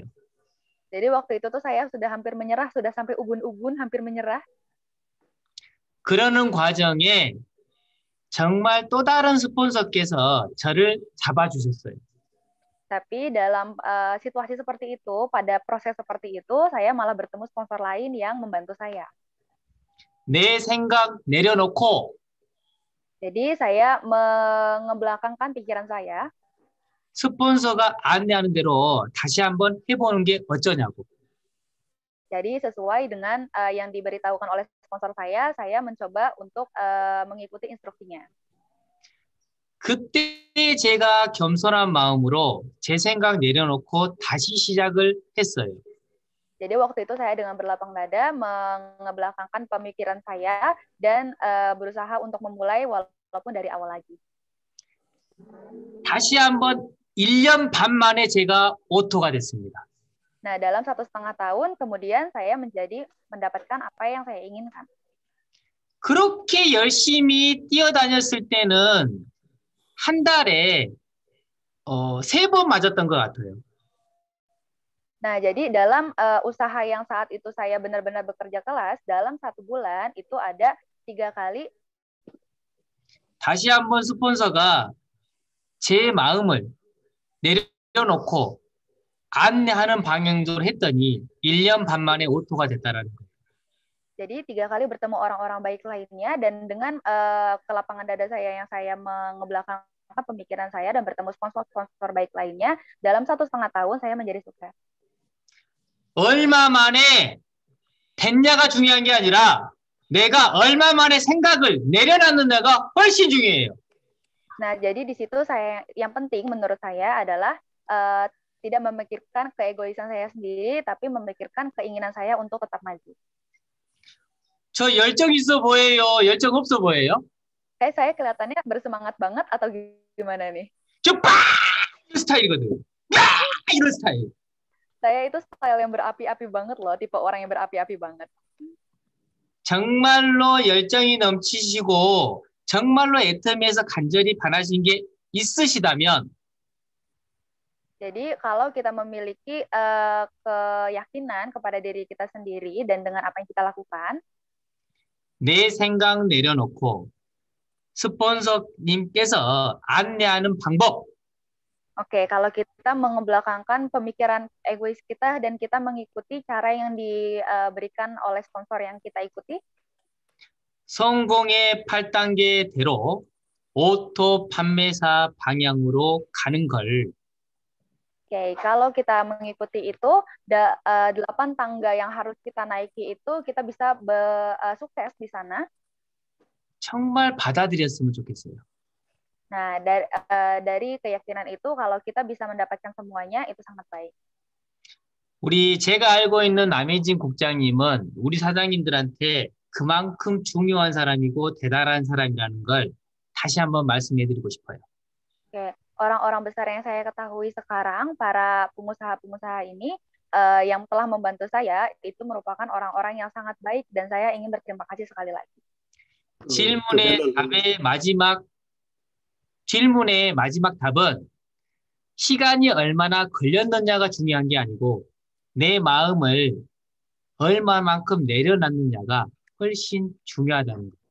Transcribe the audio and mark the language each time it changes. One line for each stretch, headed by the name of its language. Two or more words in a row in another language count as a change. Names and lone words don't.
Indonesian: Jadi waktu itu tuh saya sudah hampir menyerah, sudah sampai ubun-ubun hampir menyerah.
Korean: 그러는 과정에 정말 또 다른 스폰서께서 저를 잡아주셨어요.
Indonesian: Tapi dalam situasi seperti itu, pada proses seperti itu, saya malah bertemu sponsor lain yang membantu saya.
Korean: 내 생각 내려놓고
Indonesian: Jadi saya mengebelakangkan pikiran saya.
Korean: 스폰서가 안내하는 대로 다시 한번 해보는 게 어쩌냐고.
Indonesian: Jadi sesuai dengan yang diberitahukan oleh sponsor saya mencoba untuk mengikuti instruksinya.
Korean: 그때 제가 겸손한 마음으로 제 생각 내려놓고 다시 시작을 했어요.
Indonesian: Jadi waktu itu saya dengan berlapang dada mengebelakangkan pemikiran saya dan berusaha untuk memulai walaupun dari awal lagi.
Korean: 다시 한번 1년 반 만에 제가 오토가 됐습니다.
Indonesian: Nah, dalam 1,5 tahun kemudian saya mendapatkan apa yang saya inginkan.
Korean: 그렇게 열심히 뛰어다녔을 때는 한 달에 3번 맞았던 것 같아요.
Indonesian: Nah, jadi dalam usaha yang saat itu saya benar-benar bekerja keras, dalam 1 bulan itu ada 3 kali.
Korean: 다시 한번 스폰서가 제 마음을 내려놓고 안내하는 방향으로 했더니 1년 반 만에 오토가 됐다라는 거예요.
Indonesian: Jadi 3 kali bertemu orang-orang baik lainnya dan dengan kelapangan dada saya yang saya mengebelakangkan pemikiran saya dan bertemu sponsor-sponsor baik lainnya, dalam 1,5 tahun saya menjadi sukses.
Korean: 얼마 만에 됐냐가 중요한 게 아니라 내가 얼마 만에 생각을 내려놨느냐가 훨씬 중요해요.
Indonesian: Nah, jadi di situ yang penting menurut saya adalah tidak memikirkan keegoisan saya sendiri, tapi memikirkan keinginan saya untuk tetap maju.
Korean: 저 열정 있어 보여요? 열정 없어 보여요?
Indonesian: Saya kelihatannya bersemangat banget atau gimana nih?
Korean: 저 빡! 이런 스타일이거든. 야! 이런 스타일.
Indonesian: Saya itu style yang berapi-api banget loh, tipe orang yang berapi-api banget.
Korean: 정말로 열정이 넘치시고 정말로 애터미에서 간절히 바라신 게 있으시다면
Indonesian: jadi kalau kita memiliki keyakinan kepada diri kita sendiri dan dengan apa yang kita lakukan,
Korean: 내 생각 내려놓고 스폰서님께서 안내하는 방법.
Indonesian: Oke, kalau kita mengebelakangkan pemikiran egois kita dan kita mengikuti cara yang diberikan oleh sponsor yang kita ikuti,
Korean: 성공의 8단계대로 오토 판매사 방향으로 가는 걸.
Indonesian: Oke, kalau kita mengikuti itu, 8 tangga yang harus kita naiki itu, kita bisa sukses di sana.
Korean: 정말 받아들였으면 좋겠어요.
Indonesian: Nah, dari keyakinan itu, kalau kita bisa mendapatkan semuanya, itu sangat baik.
Korean: 제가 알고 있는 남혜진 국장님은 우리 사장님들한테 그만큼 중요한 사람이고 대단한 사람이라는 걸 다시 한번 말씀해드리고 싶어요.
Indonesian: Oke. Orang-orang besar yang saya ketahui sekarang, para pengusaha-pengusaha ini yang telah membantu saya, itu merupakan orang-orang yang sangat baik dan saya ingin berterima kasih sekali lagi.
Korean: 질문의 마지막 답은 시간이 얼마나 걸렸느냐가 중요한 게 아니고 내 마음을 얼마만큼 내려놨느냐가 훨씬 중요하다는 거예요.